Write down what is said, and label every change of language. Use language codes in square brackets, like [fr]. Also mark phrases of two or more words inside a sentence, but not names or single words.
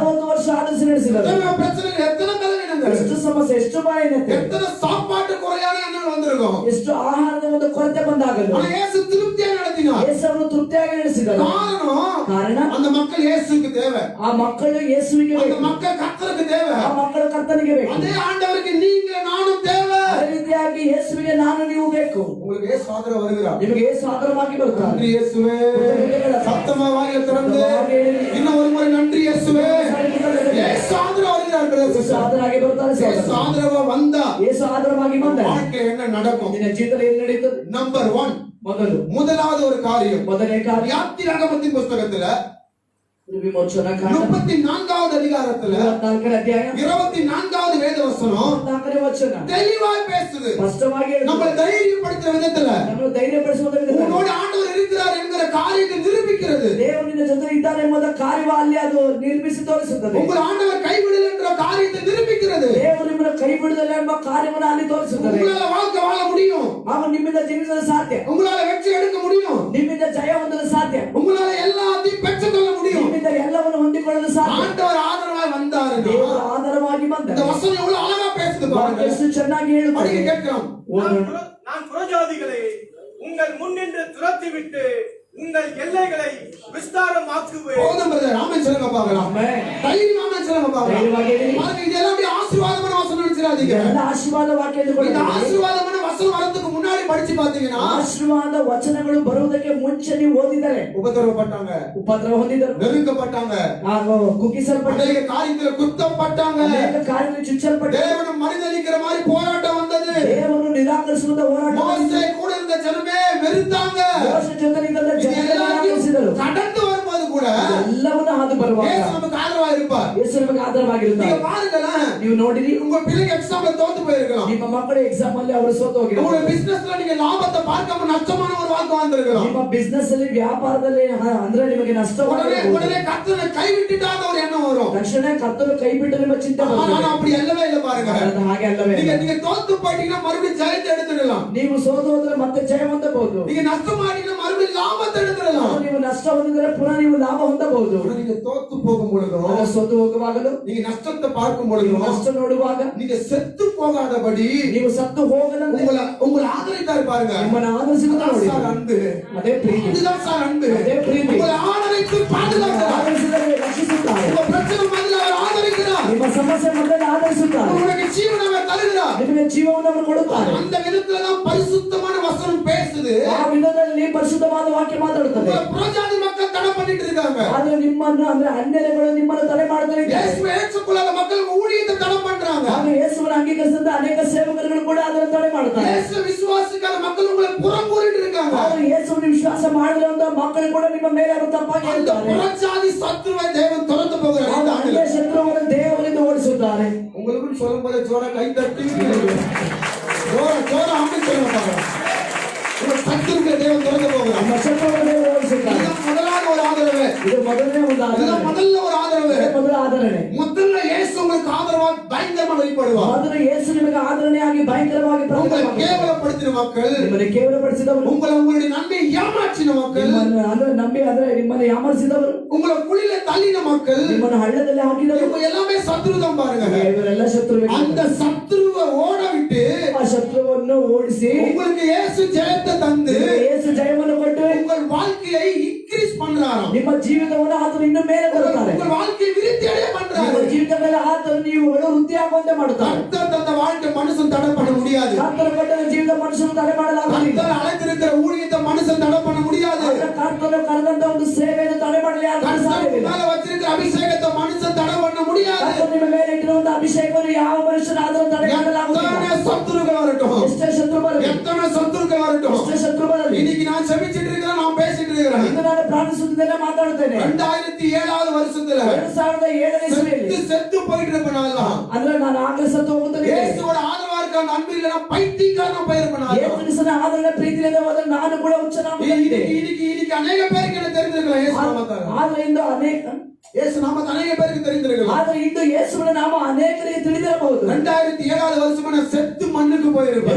[kn] 40 ವರ್ಷ ಆಧರಿಸಿ ನಡೆಸಿದರು. [ta] எத்தனை பிரச்சனைகள், எத்தனை பலவீனங்கள், [kn] ಎಷ್ಟು ಸಮಸ್ಯೆ, ಎಷ್ಟು ಬಾಯಿನತೆ, [ta] எத்தனை சாப்பாட்டு குறையான எண்ணங்கள் வந்திருக்கும். [kn] ಎಷ್ಟು ಆಹಾರದ ಒಂದು ಕೊರತೆ ಬಂದಾಗಲು [ta] ஆனா இயேசு திருப்தியா நடத்தினார். [kn] ಯೇಸುವನ್ನು ತೃಪ್ತಿಯಾಗಿ ನಡೆಸಿದರು. ಕಾರಣ [ta] அந்த மக்கள் இயேசுவுக்கு தேவை. [kn] ಆ ಮಕ್ಕಳು ಯೇಸುವಿಗೆ [ta] அந்த [kn] ಬೇಕು. [ta] மக்கள் கர்த்தருக்கு தேவை. [kn] ಆ ಮಕ್ಕಳು ಕರ್ತನಿಗೆ ಬೇಕು. [ta] அதே ஆண்டவருக்கு நீங்க நானும் தேவை. [kn] ಅದೇ ರೀತಿಯಾಗಿ ಯೇಸುವಿಗೆ ನಾನು ನೀವು ಬೇಕು. [ta] உங்களுக்கு இயேசு ஆதரவு வருகிறார். [kn] ನಿಮಗೆ ಯೇಸು ಆಧಾರವಾಗಿ ಬರುತ್ತಾರೆ. [ta] நன்றி இயேசுவே. சத்தமா வாயை திறந்து இன்னும் ஒரு முறை நன்றி இயேசுவே. இயேசு ஆதரவு வருகிறார் பிரதர் [kn] ಯೇಸು [ta] சிஸ்டர். [kn] ಆಧಾರವಾಗಿ ಬರ್ತಾರೆ [ta] இயேசு [kn] ಸಹೋದರ. [ta] ஆதரவா வந்தா [kn] ಯೇಸು ಆಧಾರವಾಗಿ ಬಂದ [ta] வாழ்க்கை என்ன நடக்கும்? [kn] ನಿನ್ನ ಜೀವಿತದಲ್ಲಿ ಏನು ನಡೆಯುತ್ತದೆ? [ta] நம்பர் 1, முதலாவது ஒரு காரியம், [kn] ಮೊದಲನೇ ಕಾರ್ಯ [ta] யாத்திராகமத்தின் புத்தகத்துல [kn] ವಿಮೋಚನಾ ಕಾಂಡ [ta] 34வது அதிகாரத்துல [kn] 24ನೇ ಅಧ್ಯಾಯ [ta] 24வது வேத வசனம் [kn] 24ನೇ ವಚನ [ta] தெளிவாய் பேசுது. [kn] ಸ್ಪಷ್ಟವಾಗಿ [ta] நம்ம தைரியப்படுத்துற விதத்துல [kn] ನಮ್ಮನ್ನು ಧೈರ್ಯಪಡಿಸುವ ವಿಧದಲ್ಲಿ [ta] உன்னோட ஆண்டவர் இருக்கிறார் என்கிற காரியத்தை நிரூபிக்கிறது. [kn] ದೇವರು ನಿನ್ನ ಜೊತೆ ಇದ್ದಾನೆ ಎಂಬುದರ ಕಾರ್ಯವ ಅಲ್ಲಿ ಅದು ನಿರ್ಮಿಸಿ ತೋರಿಸುತ್ತದೆ. [ta] உங்கள் ஆண்டவர் கைவிடல என்ற காரியத்தை நிரூபிக்கிறது. [kn] ದೇವರು ನಿಮ್ಮನ್ನು ಕೈ ಬಿಡುವುದಿಲ್ಲ ಎಂಬ ಕಾರ್ಯವನ್ನು ಅಲ್ಲಿ ತೋರಿಸುತ್ತದೆ. [ta] உங்களால வாழ்க்கை வாழ முடியும். [kn] ಆಗ ನಿಮ್ಮಿಂದ ಜೀವಿಸಲು ಸಾಧ್ಯ. [ta] உங்களால வெற்றி எடுக்க முடியும். [kn] ನಿಮ್ಮಿಂದ ಜಯ ಹೊಂದಲು ಸಾಧ್ಯ. [ta] உங்களால எல்லாத்தையும் பெற்றுக்கொள்ள முடியும். [kn] ನಿಮ್ಮಿಂದ ಎಲ್ಲವನ್ನು ಹೊಂದಿಕೊಳ್ಳಲು ಸಾಧ್ಯ. [ta] ஆண்டவர் ஆதரவாய் வந்தாரு. [kn] ದೇವರು ಆಧಾರವಾಗಿ ಬಂದ. [ta] இந்த வசனம் எவ்வளவு அழகா பேசுது பாருங்க. [kn] ಎಷ್ಟು ಚೆನ್ನಾಗಿ ಹೇಳುತ್ತದೆ. [ta] படிக்க கேட்கிறோம். நான் புறஜாதிகளை உங்கள் முன்னின்று துரத்திவிட்டு உங்கள் எல்லைகளை விஸ்தாரமாக்குவேன். போதும் பிரதர். ஆமென் சொல்லுங்க பார்க்கலாம். தைரியமா ஆமென் சொல்லுங்க பார்க்கலாம். [kn] ಧೈರ್ಯವಾಗಿ ಹೇಳಿ. [ta] பாருங்க இதெல்லாம் அப்படியே ஆசீர்வாதமான வசனம் நினைச்சிராதீங்க. [kn] ಎಲ್ಲ ಆಶೀರ್ವಾದ ವಾಕ್ಯ [ta] இந்த [kn] ಎಂದುಕೊಳ್ಳಿ. [ta] ஆசீர்வாதமான வசனம் வரதுக்கு முன்னாடி படிச்சு பாத்தீங்கன்னா [kn] ಆಶೀರ್ವಾದ ವಚನಗಳು ಬರುವುದಕ್ಕೆ ಮುಂಚೆ ನೀವು ಓದಿದರೆ [ta] உபத்திரவப்பட்டாங்க, [kn] ಉಪದ್ರವ ಹೊಂದಿದರು, [ta] நெருங்கப்பட்டாங்க, [kn] ಕುಗ್ಗಿಸಲ್ಪಟ್ಟರು, [ta] அநேக காரியத்துல குத்தப்பட்டாங்க. [kn] ಅನೇಕ ಕಾರ್ಯಗಳು ಚುಚ್ಚಲ್ಪಟ್ಟರು. [ta] தேவனை மனிதனிக்கிற மாதிரி போராட்டம் வந்தது. [kn] ದೇವರನ್ನು ನಿರಾಕರಿಸುವಂತ ಹೋರಾಟ [ta] மோசே கூட இருந்த ஜனமே வெறுத்தாங்க. [kn] ಮೋಶೆ ಜೊತೆಗಿದ್ದ [ta] இது [kn] ಜನರನ್ನು [ta] எல்லாத்தையும் [kn] ನಿರಾಕರಿಸಿದರು. [ta] கடந்து வரும்போது கூட [kn] ಎಲ್ಲವನ್ನೂ ಹಾದು ಬರುವಾಗ [ta] இயேசு நமக்கு ஆதரவா இருப்பார். [kn] ಯೇಸು ನಮಗೆ ಆಧಾರವಾಗಿರುತ್ತಾರೆ. [ta] நீங்க பாருங்களேன், [kn] ನೀವು ನೋಡಿರಿ, [ta] உங்க பிள்ளைங்க எக்ஸாம்ல தோத்து போயிருக்கலாம். [kn] ನಿಮ್ಮ ಮಕ್ಕಳು ಎಕ್ಸಾಮ್ ಅಲ್ಲಿ ಅವರು ಸೋತು [ta] உங்க [kn] ಹೋಗಿದ್ದಾರೆ. [ta] பிசினஸ்ல நீங்க லாபத்தை பார்க்காம நஷ்டமான ஒரு வாழ்க்கை வாழ்ந்திருக்கலாம். [kn] ನಿಮ್ಮ ಬಿಸ್ನೆಸ್ ಅಲ್ಲಿ ವ್ಯಾಪಾರದಲ್ಲಿ ಅಂದ್ರೆ ನಿಮಗೆ [ta] உடனே [kn] ನಷ್ಟವಾಗಬಹುದು. [ta] உடனே கர்த்தரை கைவிட்டுட்டாத ஒரு எண்ணம் வரும். [kn] ತಕ್ಷಣ ಕರ್ತನು ಕೈ ಬಿಟ್ಟು ನಿಮ್ಮ ಚಿಂತೆ [ta] ஆனா [kn] ಬರ್ತದೆ. [ta] அப்படி அல்லவே இல்ல பாருங்க. [kn] ಅದು ಹಾಗೆ ಅಲ್ಲವೇ [ta] நீங்க [kn] ಅಲ್ಲ. [ta] நீங்க தோத்து போயிட்டீங்கன்னா மறுபடியும் ஜெயத்தை எடுத்துடலாம். [kn] ನೀವು ಸೋತು ಹೋದ್ರೆ ಮತ್ತೆ ಜಯ ಹೊಂದಬಹುದು. [ta] நீங்க நஷ்டமாட்டீங்கன்னா மறுபடியும் லாபத்தை எடுத்துடலாம். [kn] ನೀವು ನಷ್ಟ ಹೊಂದಿದರೆ ಪುನಃ ನೀವು ಲಾಭ ಹೊಂದಬಹುದು. [ta] ஆனா நீங்க தோத்து போகும் பொழுதோ, [kn] ಸೋತು ಹೋಗುವಾಗಲೂ, [ta] நீங்க நஷ்டத்தை பார்க்கும் பொழுதோ, [kn] ನಷ್ಟ ನೋಡುವಾಗ, [ta] நீங்க செத்து போகாதபடி [kn] ನೀವು ಸತ್ತು ಹೋಗದಂತೆ [ta] உங்களை ஆதரித்தாரு பாருங்க. [kn] ನಿಮ್ಮನ್ನು ಆಧರಿಸಿದ ನೋಡಿ. [ta] சார் அன்பு. [kn] ಅದೇ ಪ್ರೀತಿ, [ta] இதுதான் சார் அன்பு. [kn] ಅದೇ ಪ್ರೀತಿ. [ta] உங்களை ஆதரித்து பாதுகாக்கிறார். [kn] ಆಧರಿಸಿದರೆ ರಕ್ಷಿಸುತ್ತಾರೆ. [ta] உங்க பிரச்சனை மத்தியில் அவர் ஆதரிக்கிறார். [kn] ನಿಮ್ಮ ಸಮಸ್ಯೆ ಮಧ್ಯದಲ್ಲಿ ಆಧರಿಸುತ್ತಾರೆ. [ta] உங்களுக்கு ஜீவனை அவர் தருகிறார். [kn] ನಿಮಗೆ ಜೀವವನ್ನು ಅವರು ಕೊಡುತ್ತಾರೆ. [ta] அந்த விதத்துல தான் பரிசுத்தமான வசனம் பேசுது. [kn] ಆ ವಿಧದಲ್ಲಿ ಪರಿಶುದ್ಧವಾದ ವಾಕ್ಯ ಮಾತಾಡುತ್ತದೆ. [ta] உங்க புறஜாதி மக்கள் தடை பண்ணிட்டு இருக்காங்க. [kn] ಆದ್ರೆ ನಿಮ್ಮನ್ನು ಅಂದ್ರೆ ಅನ್ಯಗಳು ನಿಮ್ಮನ್ನು ತಡೆ ಮಾಡ್ತಾರೆ. [ta] இயேசுவை ஏற்றுக்கொள்ளாத மக்கள் ஊழியத்தை தடை பண்றாங்க. [kn] ಹಾಗೆ ಯೇಸುವನ್ನು ಅಂಗೀಕರಿಸಿದ ಅನೇಕ ಸೇವಕರುಗಳು ಕೂಡ ಅದನ್ನು ತಡೆ ಮಾಡುತ್ತಾರೆ. [ta] இயேசு விசுவாசிக்காத மக்கள் உங்களை புறம் கூறிட்டு இருக்காங்க. [kn] ಆದ್ರೆ ಯೇಸುವನ್ನು ವಿಶ್ವಾಸ ಮಾಡಿರುವಂತ ಮಕ್ಕಳು ಕೂಡ ನಿಮ್ಮ ಮೇಲೆ ಅವರು ತಪ್ಪಾಗಿ [ta] அந்த [kn] ಹೇಳ್ತಾರೆ. [ta] புறஜாதி சத்துருவை தேவன் துரத்து போகிறார். [kn] ಅವರು ಅನ್ಯ ಶತ್ರುವನ್ನು ದೇವರಿಂದ ಓಡಿಸುತ್ತಾರೆ. [ta] உங்களுக்கு சொல்லும்போது ஜோர கை தட்டி ஜோர ஜோர ஆமென் சொல்லுங்க பாருங்க. உங்க சத்துருவை தேவன் துரத்து போகிறார். [kn] ನಮ್ಮ ಶತ್ರುವನ್ನು ದೇವರು ಓಡಿಸುತ್ತಾರೆ. [ta] இதுதான் முதலாவது ஒரு ஆதரவு. [kn] ಇದು ಮೊದಲನೇ ಒಂದು [ta] இதுதான் [kn] ಆಧರಣೆ. [ta] முதல்ல ஒரு ஆதரவு. [kn] ಇದೇ ಮೊದಲ ಆಧರಣೆ. [ta] முதல்ல இயேசு உங்களுக்கு ஆதரவா பயங்கரமா வெளிப்படுவார். [kn] ಮೊದಲು ಯೇಸು ನಿಮಗೆ ಆಧರಣೆಯಾಗಿ ಭಯಂಕರವಾಗಿ [ta] உங்களை [kn] ಪ್ರಕಟವಾಗುತ್ತಾರೆ. [ta] கேவலப்படுத்தின மக்கள், [kn] ನಿಮ್ಮನ್ನು ಕೇವಲಪಡಿಸಿದವರು, [ta] உங்களுடைய நன்மை ஏமாற்றின மக்கள், [kn] ನಿಮ್ಮನ್ನು ಅಂದ್ರೆ ನಂಬಿ ಅಂದ್ರೆ ನಿಮ್ಮನ್ನು ಯಾಮರಿಸಿದವರು, [ta] உங்களை குழியில தள்ளின மக்கள், [kn] ನಿಮ್ಮನ್ನು ಹಳ್ಳದಲ್ಲಿ ಹಾಕಿದವರು, [ta] இவங்க எல்லாமே சத்ருதான் பாருங்க. [kn] ಇವರೆಲ್ಲ ಶತ್ರುವೆ. [ta] அந்த சத்ருவை ஓட விட்டு [kn] ಆ ಶತ್ರುವನ್ನು ಓಡಿಸಿ [ta] உங்களுக்கு இயேசு ஜெயத்தை தந்து [kn] ಯೇಸು ಜಯವನ್ನು ಕೊಟ್ಟು [ta] உங்கள் வாழ்க்கையை இன்க்ரீஸ் பண்றாராம். [kn] ನಿಮ್ಮ ಜೀವಿತವನ್ನು ಆತನು ಇನ್ನು ಮೇಲೆ ತರುತ್ತಾರೆ. [ta] உங்கள் வாழ்க்கையை விருத்தி அடைய [kn] ನಿಮ್ಮ [ta] பண்றாரு. [kn] ಜೀವಿತ ಮೇಲೆ ಆತನು ನೀವು ವೃದ್ಧಿ ಆಗುವಂತೆ ಮಾಡುತ್ತಾರೆ. [ta] கர்த்தர் தந்த வாழ்க்கை மனுஷன் தடை பண்ண முடியாது. [kn] ಕರ್ತನ ಕೊಟ್ಟ ಜೀವಿತ ಮನುಷ್ಯನು ತಡೆ ಮಾಡಲಾಗುವುದಿಲ್ಲ. [ta] கர்த்தர் அழைத்திருக்கிற ஊழியத்தை மனுஷன் தடை பண்ண முடியாது. [kn] ಕರ್ತನು ಕರೆದಂತ ಒಂದು ಸೇವೆಯನ್ನು ತಡೆ ಮಾಡಲಿ [ta] கர்த்தர் மேல வச்சிருக்கிற அபிஷேகத்தை மனுஷன் தடை பண்ண முடியாது. [kn] ಕರ್ತನು ನಿಮ್ಮ ಮೇಲೆ ಇಟ್ಟಿರುವಂತ ಅಭಿಷೇಕವನ್ನು ಯಾವ ಮನುಷ್ಯನಾದರೂ ತಡೆಗಟ್ಟಲಾಗುವುದಿಲ್ಲ. [ta] எத்தனை சத்துருக்கள் வரட்டும், [kn] ಎಷ್ಟೇ ಶತ್ರು ಬರಲಿ, [ta] எத்தனை சத்துருக்கள் வரட்டும், [kn] ಎಷ್ಟೇ ಶತ್ರು ಬರಲಿ, [ta] இன்னைக்கு நான் செபிச்சிட்டு இருக்கிறேன், நான் பேசிட்டு இருக்கிறேன். [kn] ಇಂದು ನಾನು ಪ್ರಾರ್ಥಿಸುತ್ತಿದ್ದೇನೆ, ಮಾತಾಡುತ್ತೇನೆ. [ta] 2007 வருஷத்துல [kn] 2007ನೇ ಇಸವಿಯಲ್ಲಿ [ta] செத்து போயிட்டு இருப்பனால [kn] ಅಂದ್ರೆ ನಾನು ಆಗ್ಲೇ ಸತ್ತು ಹೋಗುತ್ತೇನೆ. [ta] இயேசுவோட ஆதரவா இருக்க அந்த அன்பு இல்லைன்னா பைத்தியக்காரனா போயிருப்பனால [kn] ಯೇಸುವಿನ ಆದರಣೆ ಪ್ರೀತಿಯಿಂದ ಹೋದರೆ ನಾನು ಕೂಡ ಹುಚ್ಚನಾಗುತ್ತಿದ್ದೆ. [ta] இன்னைக்கு அநேக பேருக்கு என்ன தெரிஞ்சிருக்கலாம் இயேசு நாமத்தால. [kn] ಆದ್ರೆ ಇಂದು ಅನೇಕ [ta] இயேசு நாமத்தை அநேக பேருக்கு தெரிஞ்சிருக்கலாம். [kn] ಆದ್ರೆ ಇಂದು ಯೇಸುವಿನ ನಾಮ ಅನೇಕರಿಗೆ ತಿಳಿದಿರಬಹುದು. [ta] 2007 வருஷமா நான் செத்து மண்ணுக்கு போயிருப்பேன்.